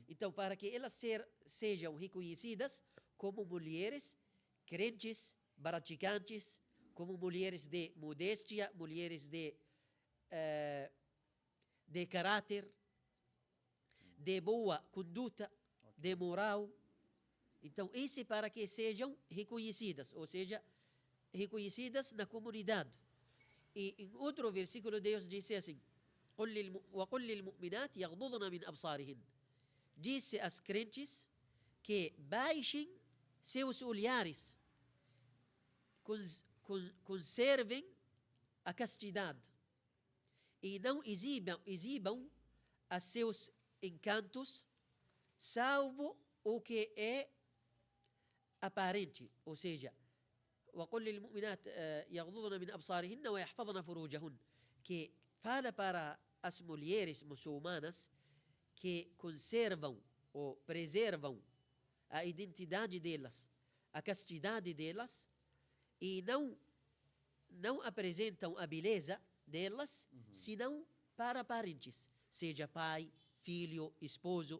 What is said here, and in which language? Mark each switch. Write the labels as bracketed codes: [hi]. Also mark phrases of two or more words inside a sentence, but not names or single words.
[pt] Então, para que elas sejam reconhecidas como mulheres crentes, praticantes, como mulheres de modéstia, mulheres de caráter, de boa conduta, de moral. Então, isso para que sejam reconhecidas, ou seja, reconhecidas na comunidade. E em outro versículo, Deus disse assim: [ar] وَقُلْ لِلْمُؤْمِنَاتِ يَغْضُضْنَ مِنْ أَبْصَارِهِنْ. [pt] Disse às crentes que baixem seus olhares, conservem a castidade e não exibam a seus encantos, salvo o que é aparente, ou seja, [ar] وَقُلْ لِلْمُؤْمِنَاتِ يَغْضُضْنَ مِنْ أَبْصَارِهِنَّ وَيَحْفَظْنَ فُرُوجَهُنَّ, [pt] que fala para as mulheres muçulmanas que conservam ou preservam a identidade delas, a castidade delas, e não apresentam a beleza delas, senão para parentes, seja pai, filho, esposo.